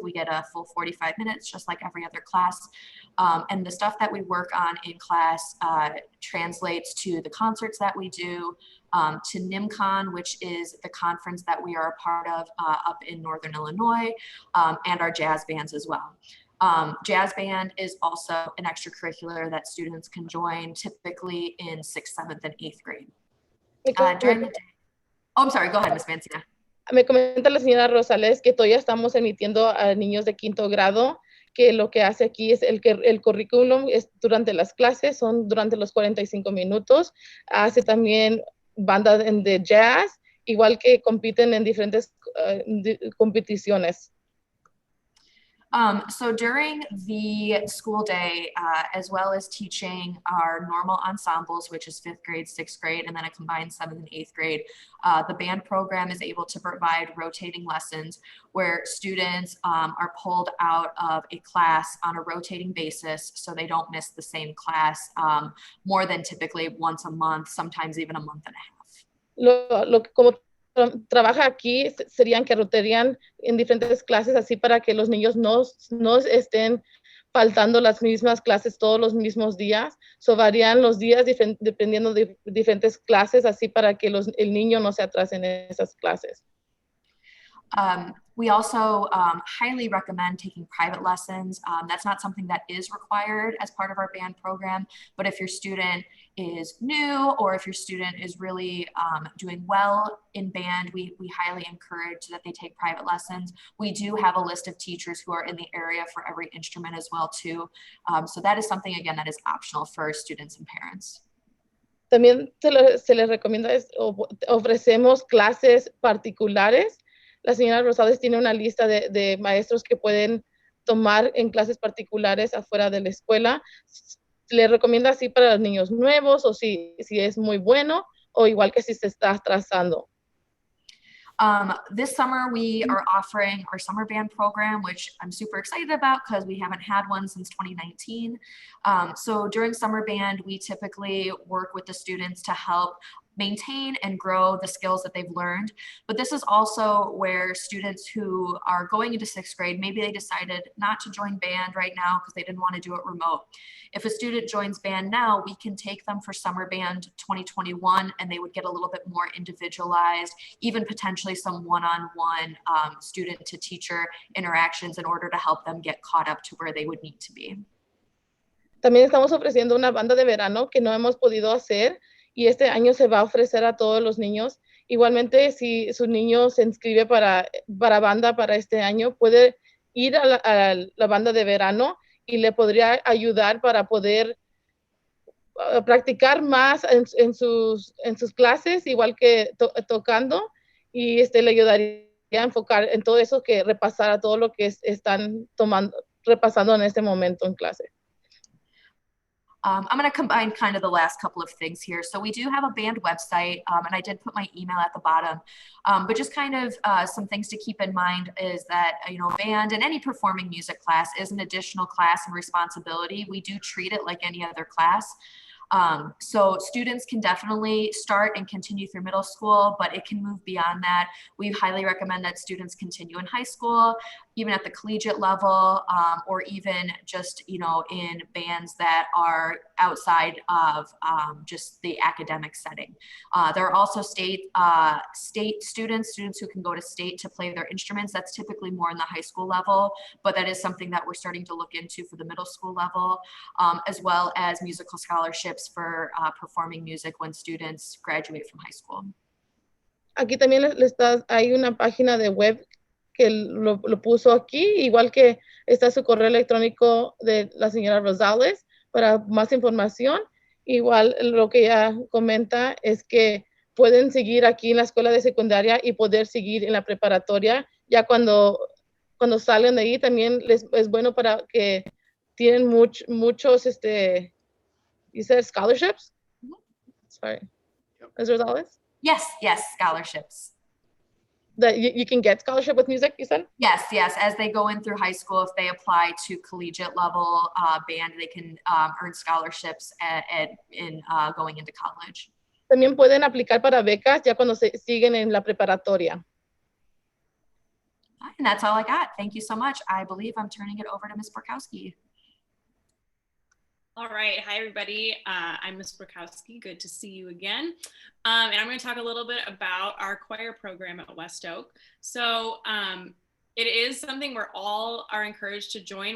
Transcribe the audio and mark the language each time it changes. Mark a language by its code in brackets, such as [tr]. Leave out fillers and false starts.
[en] We get a full 45 minutes, just like every other class. And the stuff that we work on in class translates to the concerts that we do, to NIMCON, which is the conference that we are a part of up in Northern Illinois, and our jazz bands as well. Jazz band is also an extracurricular that students can join typically in 6th, 7th, and 8th grade. During the day. Oh, I'm sorry, go ahead, Ms. Mancia. [es] Me comenta la señora Rosales que todavía estamos emitiendo a niños de 5º grado, que lo que hace aquí es el currículum es durante las clases, son durante los 45 minutos. Hace también banda de jazz, igual que compiten en diferentes competiciones. [en] So during the school day, as well as teaching our normal ensembles, which is 5th grade, 6th grade, and then a combined 7th and 8th grade, the band program is able to provide rotating lessons where students are pulled out of a class on a rotating basis so they don't miss the same class more than typically once a month, sometimes even a month and a half. [es] Como trabaja aquí serían que rotarían en diferentes clases así para que los niños no estén faltando las mismas clases todos los mismos días. So varían los días dependiendo de diferentes clases así para que el niño no se atrase en esas clases. [en] We also highly recommend taking private lessons. That's not something that is required as part of our band program, but if your student is new or if your student is really doing well in band, we highly encourage that they take private lessons. We do have a list of teachers who are in the area for every instrument as well too. So that is something, again, that is optional for students and parents. [es] También se les recomienda, ofrecemos clases particulares. La señora Rosales tiene una lista de maestros que pueden tomar en clases particulares afuera de la escuela. Le recomienda así para los niños nuevos o si es muy bueno, o igual que si se está atrasando. [en] This summer, we are offering our summer band program, which I'm super excited about because we haven't had one since 2019. So during summer band, we typically work with the students to help maintain and grow the skills that they've learned. But this is also where students who are going into sixth grade, maybe they decided not to join band right now because they didn't want to do it remote. If a student joins band now, we can take them for summer band 2021 and they would get a little bit more individualized, even potentially some one-on-one student to teacher interactions in order to help them get caught up to where they would need to be. [es] También estamos ofreciendo una banda de verano que no hemos podido hacer y este año se va a ofrecer a todos los niños. Igualmente, si su niño se inscribe para banda para este año, puede ir a la banda de verano y le podría ayudar para poder practicar más en sus clases, igual que tocando, y le ayudaría a enfocar en todo eso, que repasar todo lo que están repasando en este momento en clase. [en] I'm going to combine kind of the last couple of things here. So we do have a band website, and I did put my email at the bottom. But just kind of some things to keep in mind is that, band and any performing music class is an additional class and responsibility. We do treat it like any other class. So students can definitely start and continue through middle school, but it can move beyond that. We highly recommend that students continue in high school, even at the collegiate level, or even just, in bands that are outside of just the academic setting. There are also state students who can go to state to play their instruments. That's typically more in the high school level, but that is something that we're starting to look into for the middle school level, as well as musical scholarships for performing music when students graduate from high school. [es] Aquí también hay una página de web que lo puso aquí, igual que está su correo electrónico de la señora Rosales para más información. Igual lo que ella comenta es que pueden seguir aquí en la escuela de secundaria y poder seguir en la preparatoria. Ya cuando salen de ahí también es bueno para que tienen muchos, [en] you said scholarships? Sorry. Yep. Ms. Rosales? Yes, scholarships. That you can get scholarship with music, you said? Yes. As they go in through high school, if they apply to collegiate level band, they can earn scholarships in going into college. [es] También pueden aplicar para becas ya cuando siguen en la preparatoria. [en] And that's all I got. Thank you so much. I believe I'm turning it over to Ms. Borkowski. All right. Hi, everybody. I'm Ms. Borkowski. Good to see you again. And I'm going to talk a little bit about our choir program at West Oak. So it is something where all are encouraged to join.